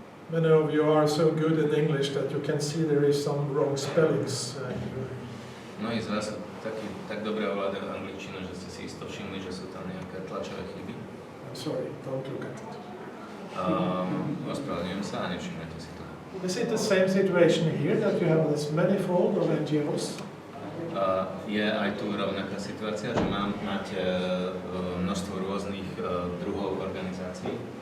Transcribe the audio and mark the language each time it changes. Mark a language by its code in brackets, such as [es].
[en] Many of you are so good in English that you can see there is some wrong spellings. [sk] Mnohí z vás tak dobre ovládajú angličtinu, že ste si isto všimli, že sú tam nejaké tlačové chyby. [en] I'm sorry, don't look at it. [sk] Ospravedlňujem sa a nevšimnete si to. [en] Is it the same situation here, that you have this manifold of NGOs? [sk] Je aj tu rovnaká situácia, že máte množstvo rôznych druhov organizácií?